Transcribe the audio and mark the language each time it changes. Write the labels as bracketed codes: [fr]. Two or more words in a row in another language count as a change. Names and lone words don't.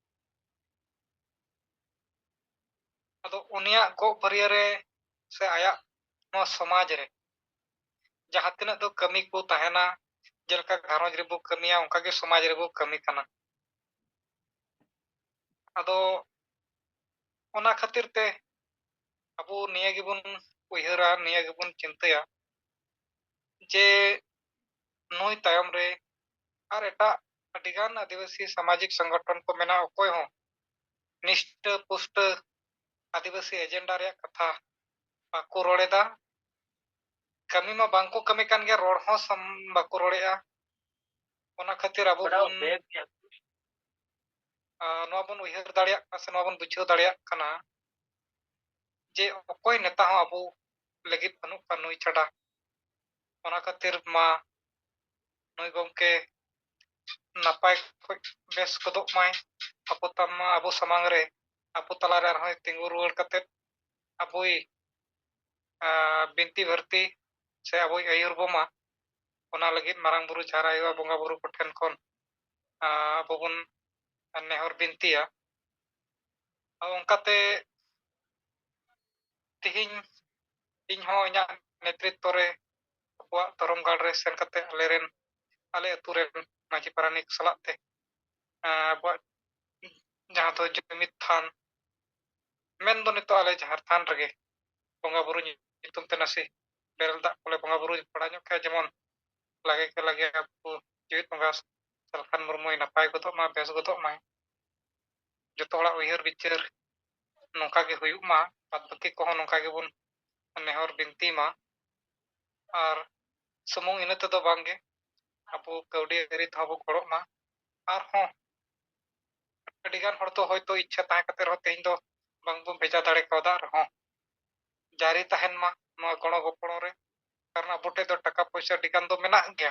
[sat] अदो उनिया गो फरिया रे से आया नो समाज रे जहाँ तिना दो कमी को ताहेना जेलका घारोज रे बो कमिया उनका के समाज रे बो कमी कना अदो ओना खातिर ते अबो निया गिबुन उइहरा निया गिबुन चिंतया जे नोय तायम रे और एटा अडिगान आदिवासी सामाजिक संगठन को मेना अकोय हो निष्ठ पुष्ट आदिवासी एजेंडा रे कथा बाको रोड़ेदा कमी मा बांको कमी कान गया रोड हो सम बाको रोड़ेया ओना खातिर अबो बन नो बन उइहर दाड़िया से नो बन बुझाव दाड़िया कना जे अकोय नेता हो अबो लगित बनु का नुई छड़ा ओना खातिर मा नुई गमके नापाय बेस कदो माय अबो तमा अबो समांग रे अबो तलारे रहोय तिंगु रुवाड़ कते अबोई बिनती भर्ती से अबोई आयुर बोमा ओना लगित मारांग बुरु झारायवा बोंगा बुरु कोठेन कोन अबो बन नेहर बिनतिया उनकाते तिहिं इन हो इना नेतृत्व रे अबुआ धरमगाड़ रे सेन कते आलेरेन आले अतुरेन माजी पारानिक सलाते अबुआ जहाँ तो जुमित थान मेन दो नितो आले जहार थान रगे बोंगा बुरु नितुम ते नासी बेरल दा कोले बोंगा बुरु पड़ा ᱧᱚᱜ ᱠᱷᱟᱡ ᱡᱮᱢᱚᱱ ᱞᱟᱜᱮ ᱠᱮ ᱞᱟᱜᱮ ᱟᱵᱚ ᱡᱮᱣᱮᱫ ᱵᱚᱸᱜᱟ ᱥᱟᱞᱠᱷᱟᱱ ᱢᱩᱨᱢᱩᱭ ᱱᱟᱯᱟᱭ ᱜᱚᱫᱚᱜ ᱢᱟ, ᱵᱮᱥ ᱜᱚᱫᱚᱜ ᱢᱟᱭ, ᱡᱚᱛᱚ ᱦᱚᱲᱟᱜ ᱩᱭᱦᱟᱹᱨ ᱵᱤᱪᱟᱹᱨ ᱱᱚᱝᱠᱟ ᱜᱮ ᱦᱩᱭᱩᱜ ᱢᱟ, ᱵᱟᱫ ᱵᱟᱹᱠᱤ ᱠᱚᱦᱚᱸ ᱱᱚᱝᱠᱟ ᱜᱮᱵᱚᱱ ᱱᱮᱦᱚᱨ ᱵᱤᱱᱛᱤ ᱢᱟ, ᱟᱨ ᱥᱩᱢᱩᱝ ᱤᱱᱟᱹ ᱛᱮᱫᱚ ᱵᱟᱝᱜᱮ, ᱟᱵᱚ ᱠᱟᱹᱣᱰᱤ ᱟᱹᱨᱤ ᱛᱮᱦᱚᱸ ᱵᱚ ᱜᱚᱲᱚᱜ ᱢᱟ, ᱟᱨᱦᱚᱸ ᱟᱹᱰᱤᱜᱟᱱ ᱦᱚᱲ ᱫᱚ ᱦᱚᱭᱛᱳ ᱤᱪᱪᱷᱟ ᱛᱟᱦᱮᱸ ᱠᱟᱛᱮ ᱨᱮᱦᱚᱸ ᱛᱮᱦᱮᱧ ᱫᱚ ᱵᱟᱝᱵᱚᱱ ᱵᱷᱮᱡᱟ ᱫᱟᱲᱮ ᱠᱟᱣᱫᱟ ᱨᱮᱦᱚᱸ ᱡᱟᱹᱨᱤ ᱛᱟᱦᱮᱱ ᱢᱟ ᱱᱚᱣᱟ ᱜᱚᱲᱚ ᱜᱚᱯᱚᱲᱚ ᱨᱮ, ᱠᱟᱨᱚᱱ ᱟᱵᱚ ᱴᱷᱮᱡ ᱫᱚ ᱴᱟᱠᱟ ᱯᱚᱭᱥᱟ ᱟᱹᱰᱤᱜᱟᱱ ᱫᱚ ᱢᱮᱱᱟᱜ ᱜᱮᱭᱟ।